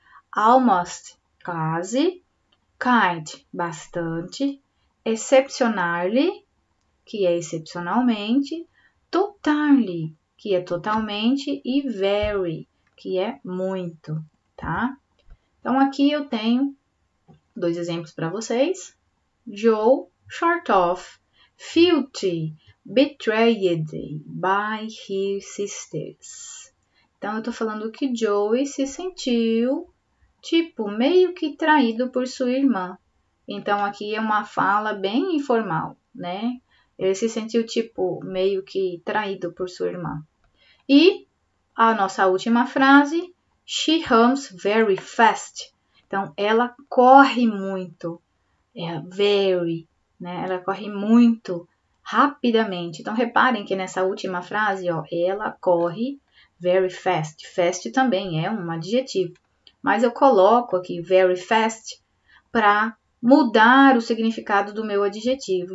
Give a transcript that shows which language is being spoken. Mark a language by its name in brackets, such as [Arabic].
[Portuguese] almost, quase, kind, bastante, exceptionally, que é excepcionalmente, totally, que é totalmente, e very, que é muito, tá? Então, aqui eu tenho 2 exemplos para vocês. [English] Joe, short of, felt betrayed by his sisters. [Portuguese] Então, eu tô falando que Joey se sentiu, tipo, meio que traído por sua irmã. Então, aqui é uma fala bem informal, né? Ele se sentiu, tipo, meio que traído por sua irmã. E a nossa última frase, [English] she runs very fast. [Portuguese] Então, ela corre muito, very, né? Ela corre muito rapidamente. Então, reparem que nessa última frase, ó, ela corre [English] very fast. [Portuguese] Fast também é um adjetivo, mas eu coloco aqui very fast para mudar o significado do meu adjetivo.